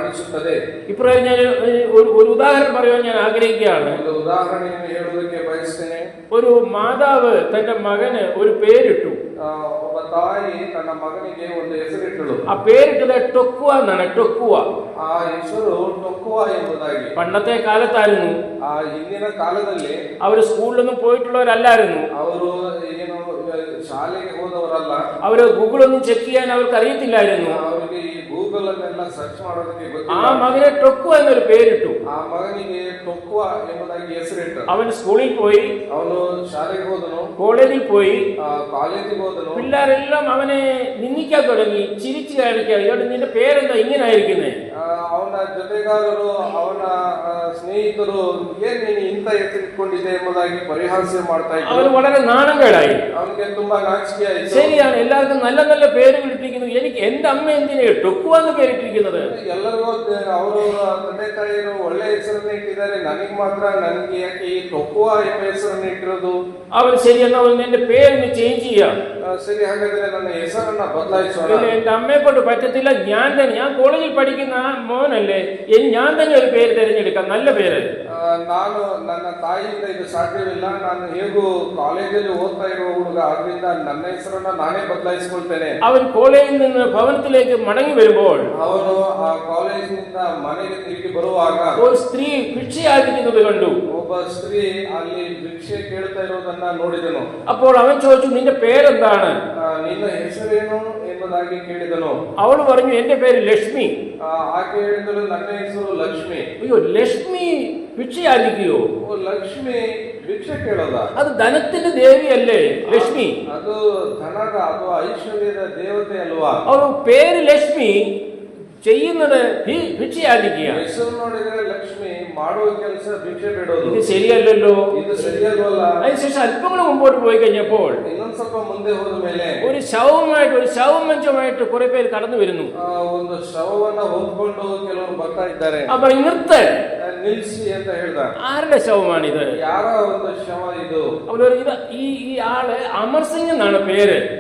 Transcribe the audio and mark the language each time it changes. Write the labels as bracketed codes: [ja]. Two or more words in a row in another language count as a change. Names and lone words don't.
[ml] ഇപ്പോൾ ഞാൻ ഒരു ഉദാഹരണം പറയാൻ ഞാൻ ആഗ്രഹിക്കുകയാണ്. [kn] ಒಂದು ಉದಾಹರಣೆಯನ್ನು ಹೇಳುವುದಕ್ಕೆ ಬಯಸುತ್ತೇನೆ. ಬಯಸ್ತೇನೆ. [ml] ഒരു മാതാവ് തന്റെ മകന് ഒരു പേരിട്ടു. [kn] ಒಬ್ಬ ತಾಯಿ ತನ್ನ ಮಗನಿಗೆ ಒಂದು ಹೆಸರಿಟ್ಟಳು. [ml] ആ പേരിട്ടത് ടൊക്കുവ എന്നാണ്. ടൊക്കുവ [kn] ಆ ಹೆಸರು ಟೊಕ್ಕುವ ಎಂಬುದಾಗಿ. [ml] പണ്ടത്തെ കാലത്തായിരുന്നു. [kn] ಆ ಹಿಂದಿನ ಕಾಲದಲ್ಲಿ [ml] അവര് സ്കൂളിലൊന്നും പോയിട്ടുള്ളവരല്ലായിരുന്നു. [kn] ಅವರು ಏನು ಶಾಲೆಗೆ ಹೋದವರಲ್ಲ. [ml] അവര് ഗൂഗിൾ ഒന്നും ചെക്ക് ചെയ്യാൻ അവർക്ക് അറിയത്തില്ലായിരുന്നു. [kn] ಅವರಿಗೆ ಈ ಗೂಗಲ್ ಅನ್ನೆಲ್ಲ ಸರ್ಚ್ ಮಾಡೋದಕ್ಕೆ ആ ಗೊತ್ತಿಲ್ಲ. [ml] മകനെ ടൊക്കുവ എന്നൊരു പേരിട്ടു. [kn] ಆ ಮಗನಿಗೆ ಟೊಕ್ಕುವ ಎಂಬುದಾಗಿ ಹೆಸರಿಟ್ಟರು. [ml] അവൻ സ്കൂളിൽ പോയി, [kn] ಅವನು ಶಾಲೆಗೆ ಹೋದನು, [ml] കോളേജിൽ പോയി. [kn] ಕಾಲೇಜಿಗೆ ಹೋದನು. [ml] പിള്ളേരെല്ലാം അവനെ നിന്ദിക്കാൻ തുടങ്ങി, ചിരിച്ചു കാണിക്കാൻ. ഇയാളുടെ നിന്റെ പേരെന്താ ഇങ്ങനെ ആയിരിക്കുന്നേ? [kn] ಅವನ ಜೊತೆಗಾರರು, ಅವನ ಸ್ನೇಹಿತರು, ಏನ್ ನೀನು ಇಂಥ ಹೆಸರಿಟ್ಕೊಂಡಿದೆ ಎಂಬುದಾಗಿ ಪರಿಹಾಸ್ಯ ಮಾಡ್ತಾ ಇದ್ರು. [ml] അവന് വളരെ നാണംകേടായി. [kn] ಅವನಿಗೆ ತುಂಬಾ ನಾಚಿಕೆ ಆಯಿತು. [ml] ശരിയാണ്, എല്ലാവർക്കും നല്ല നല്ല പേരുകൾ ഇട്ടിരിക്കുന്നു. എനിക്ക് എന്റെ അമ്മ എന്തിനാ ടൊക്കുവ എന്ന് പേരിട്ടിരിക്കുന്നത്? [kn] ಎಲ್ಲರಿಗೂ ಅವರು ತಂದೆ ತಾಯಿಯರು ಒಳ್ಳೆ ಹೆಸರನ್ನ ಇಟ್ಟಿದ್ದಾರೆ, ನನಗೆ ಮಾತ್ರ ನನಗೆ ಯಾಕೆ ಈ ಟೊಕ್ಕುವ ಎಂಬ ಹೆಸರನ್ನ ಇಟ್ಟಿರೋದು? [ml] അവൻ ശരി എന്നാ എന്റെ പേരിന് ചേഞ്ച് ചെയ്യാം. [kn] ಸರಿ, ಹಾಗಾದ್ರೆ ನನ್ನ ಹೆಸರನ್ನ ಬದಲಾಯಿಸೋಣ. [ml] ഇല്ല, എന്റെ അമ്മയെ കൊണ്ട് പറ്റത്തില്ല. ഞാൻ കോളേജിൽ പഠിക്കുന്ന മോനല്ലേ, ഞാൻ തന്നെ ഒരു പേര് തിരഞ്ഞെടുക്കാം, നല്ല പേര്. [kn] ನಾನು ನನ್ನ ತಾಯಿಯಿಂದ ಇದು ಸಾಧ್ಯವಿಲ್ಲ, ನಾನು ಹೇಗೂ ಕಾಲೇಜಲ್ಲಿ ಓದ್ತಾ ಇರುವ ಹುಡುಗ, ಆದ್ರಿಂದ ನನ್ನ ಹೆಸರನ್ನ ನಾನೇ ಬದಲಾಯಿಸಿಕೊಳ್ತೇನೆ. [ml] അവൻ കോളേജിൽ നിന്ന് ഭവനത്തിലേക്ക് മടങ്ങി വരുമ്പോൾ [kn] ಅವನು ಆ ಕಾಲೇಜಿನಿಂದ ಮನೆಗೆ ತಿರುಗಿ ಬರುವಾಗ [ml] ഒരു സ്ത്രീ ഭിക്ഷയായിരിക്കുന്നത് കണ്ടു. [kn] ಒಬ್ಬ ಸ್ತ್ರೀ ಅಲ್ಲಿ ಭಿಕ್ಷೆ ಕೇಳ್ತಾ ಇರೋದನ್ನ ನೋಡಿದನು. [ml] അപ്പോൾ അവൻ ചോദിച്ചു, നിന്റെ പേരെന്താണ്? [kn] ನಿನ್ನ ಹೆಸರೇನು ಎಂಬುದಾಗಿ ಕೇಳಿದನು. [ml] അവൾ പറഞ്ഞു, എന്റെ പേര് ലക്ഷ്മി. [kn] ಆಕೆ ಹೇಳಿದಳು, ನನ್ನ ಹೆಸರು ಲಕ್ಷ್ಮಿ. [ml] അയ്യോ, ലക്ഷ്മി ഭിക്ഷയായിരിക്കോ? [kn] ಲಕ್ಷ್ಮಿ ಭಿಕ್ಷೆ ಕೇಳೋದ? [ml] അത് ധനത്തിന്റെ ദേവിയല്ലേ ലക്ഷ്മി? [kn] ಅದು ಧನದ ಅಥವಾ ಐಶ್ವರ್ಯದ ದೇವತೆ ಅಲ್ವಾ? [ml] അവൾ പേര് ലക്ഷ്മി, ചെയ്യുന്നത് ഭിക്ഷയായിരിക്കുക. [kn] ಹೆಸರು ನೋಡಿದ್ರೆ ಲಕ್ಷ್ಮಿ, ಮಾಡುವ ಕೆಲಸ ಭಿಕ್ಷೆ ಬೇಡೋದು. [ml] ഇത് ശരിയല്ലല്ലോ. [kn] ಇದು ಸರಿಯಾಗಲ್ಲ. [ml] അതിനുശേഷം അല്പം കൂടെ മുമ്പോട്ട് പോയി കഴിഞ്ഞപ്പോൾ [kn] ಇನ್ನೊಂದ್ ಸ್ವಲ್ಪ ಮುಂದೆ ಹೋದ ಮೇಲೆ [ml] ഒരു ശവമഞ്ചമായിട്ട് കുറെ പേര് കടന്നു വരുന്നു. [kn] ಒಂದು ಶವವನ್ನ ಹೊಂದ್ಕೊಂಡು ಕೆಲವರು ಬರ್ತಾ ಇದ್ದಾರೆ. [ml] അപ്പൊ നിർത്ത്, [kn] ನಿಲ್ಸಿ ಅಂತ ಹೇಳ್ದ. [ml] ആരുടെ ശവമാണിത്? [kn] ಯಾರ ಒಂದು ಶವ ಇದು? [ml] അവര് ഈ ആള് അമർ സിംഗ് എന്നാണ് പേര്.